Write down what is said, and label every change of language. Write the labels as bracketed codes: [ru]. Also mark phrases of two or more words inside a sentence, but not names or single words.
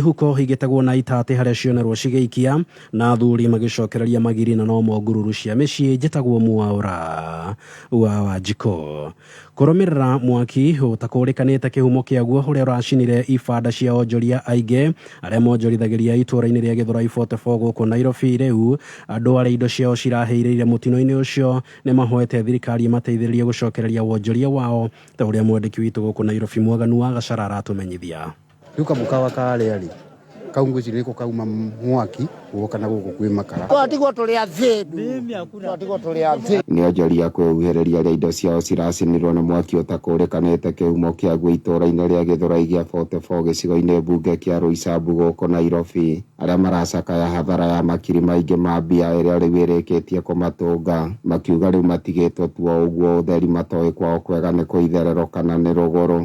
[ki] huko higitagwo na itate haria cionerwo cigeikia na athuri magicokereria magiri na no ngururu cia micii njitagwo Mwaura wa Wanjiko kurumirira mwaki utakurikanite kihumo kiaguo uria uracinire ibanda cia onjoria ainge aria monjorithagiria itura-ini ria Githurai 44 guku Nairobi riu andu aria indo ciao ciraheirire mutino-ini ucio ni mahoete thirikari mateithiririe gucokereria wonjoria wao ta uria mwandiki witu guku Nairobi Mwaganu wa Gacara aratumenyithia. Yuka mukawa kale ali kaungu ciriko kauma mwaki woka na guku kwi makara twatigwo tuli athindu twatigwo tuli athindu ni onjoria kwĩhuhĩrĩria rĩa indo ciao ciracinirwo na mwaki ũtakũrĩkanĩte kĩhumo kĩaguo itũũra-inĩ rĩa Gĩthũrai gĩa 44 gĩcigo-inĩ mbunge kĩa Roysambu gũkũ Nairobi. Arĩa maracakaya hathara ya makiri maingĩ ma mbia ĩrĩa rĩu ĩrĩkĩtie kũmatũnga makiuga rĩu matigĩtwo tuo ũguo ũtheri matoĩ kwao kwega nĩ kũitherero kana nĩ rũgũrũ.